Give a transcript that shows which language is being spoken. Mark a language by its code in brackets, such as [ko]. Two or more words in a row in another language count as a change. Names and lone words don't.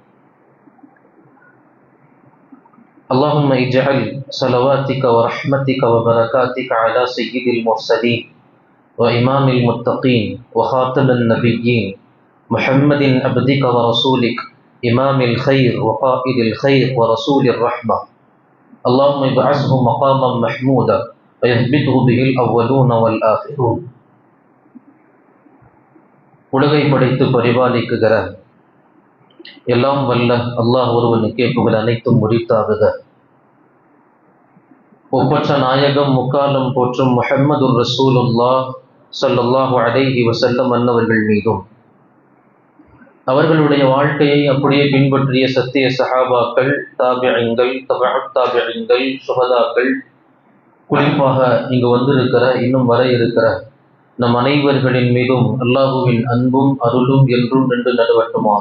[ar] اللهم اجعل صلواتك ورحمتك وبركاتك على سيد المرسلين وإمام المتقين وخاتم النبيين محمد عبدك ورسولك إمام الخير وقائد الخير ورسول الرحمة. اللهم ابعثه مقاما محمودا ويثبته به الأولون والآخرون. [ta] உலகை படைத்து பரிபாலிக்குகிற எல்லாம் வல்ல அல்லாஹ் ஒருவனுக்கே புகழ் அனைத்தும் உரித்தாகுக. ஒப்பற்ற நாயகம் முக்காலம் போற்றும் [ar] محمد رسول الله صلى الله عليه وسلم [ta] அன்னவர்கள் மீதும் அவர்களுடைய வாழ்க்கையை அப்படியே பின்பற்றிய சத்திய சஹாபாக்கள், தாபிஈன்கள், தபஅத் தாபிஈன்கள், சுஹதாக்கள், குறிப்பாக இங்கு வந்திருக்கிற இன்னும் வர இருக்கிற நம் அனைவர்களின் மீதும் அல்லாஹுவின் அன்பும் அருளும் என்றும் நின்று நடுவட்டுமாக.